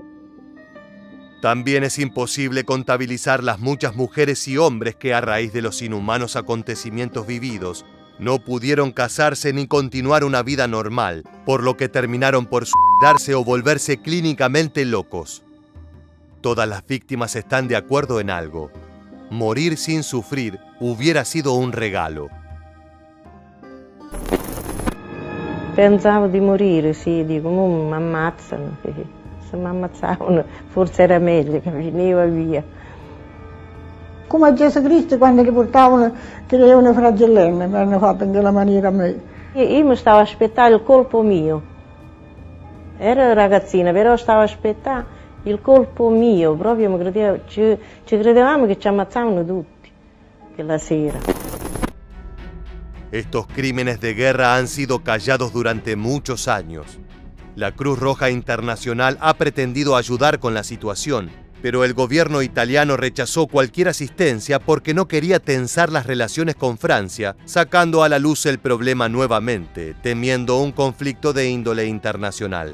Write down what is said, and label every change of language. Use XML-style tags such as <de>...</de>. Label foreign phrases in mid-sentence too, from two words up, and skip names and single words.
<es>También es imposible contabilizar las muchas mujeres y hombres que a raíz de los inhumanos acontecimientos vividos no pudieron casarse ni continuar una vida normal, por lo que terminaron por suicidarse o volverse clínicamente locos. Todas las víctimas están de acuerdo en algo: morir sin sufrir hubiera sido un regalo.</es> <it>Pensavo di morire, sì, dico, mi ammazzano, se mi ammazzavano forse era meglio che finiva via. Come a Gesù Cristo quando li portavano, che avevano fragellenne, mi hanno fatto in quella maniera a me. Io mi stavo aspettando il colpo mio. Ero ragazzina, però stavo aspettando il colpo mio, proprio mi credevo, ci credevamo che ci ammazzavano tutti quella sera.</it> <es>Estos crímenes de guerra han sido callados durante muchos años. La Cruz Roja Internacional ha pretendido ayudar con la situación, pero el gobierno italiano rechazó cualquier asistencia porque no quería tensar las relaciones con Francia, sacando a la luz el problema nuevamente, temiendo un conflicto de índole internacional.</es>